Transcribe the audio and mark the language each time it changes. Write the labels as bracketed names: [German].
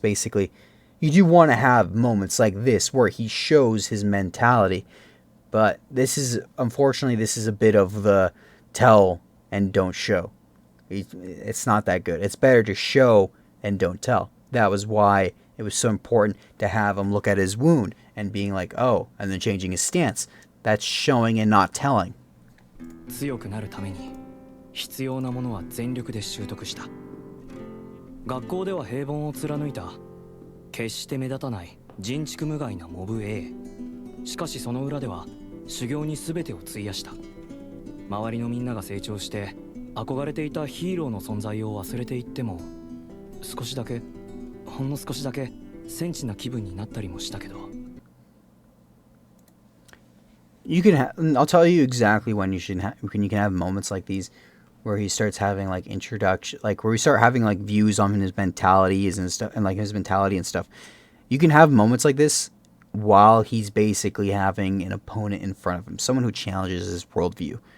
[English] Basically, you do want to have moments like this where he shows his mentality, but unfortunately this is a bit of the tell and don't show. It's not that good. It's better to show and don't tell. That was why it was so important to have him look at his wound and being like, oh, and then changing his stance. That's showing and not telling. [Japanese] 強くなるために必要なものは全力で習得した。学校では平凡を貫いた決して目立たない人畜無害なモブ A。しかしその裏では修行に全てを費やした。周りのみんなが成長して憧れていたヒーローの存在を忘れていっても、少しだけほんの少しだけセンチな気分になったりもしたけど。 [English] I'll tell you exactly when you can have moments like these where he starts having like introduction, like where we start having like views on his mentalities and stuff, and like his mentality and stuff. You can have moments like this while he's basically having an opponent in front of him, someone who challenges his worldview.